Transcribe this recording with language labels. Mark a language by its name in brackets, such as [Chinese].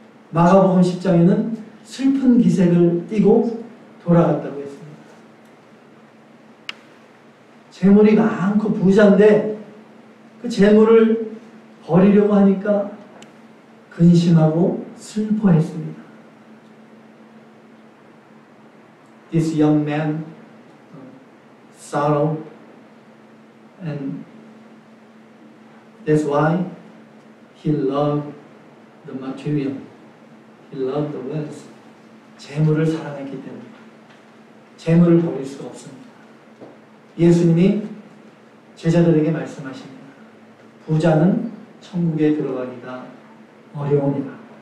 [Korean] 마가복음 10장에는 슬픈 기색을 띠고 돌아갔다고 했습니다. 재물이 많고 부자인데 그 재물을 버리려고 하니까 근심하고 슬퍼했습니다. [English] This young man sorrowed and that's why he loved the material. He loved the wealth. [Korean] 재물을 사랑했기 때문에 재물을 버릴 수가 없습니다. 예수님이 제자들에게 말씀하십니다. 부자는 천국에 들어가기가 어려우니라.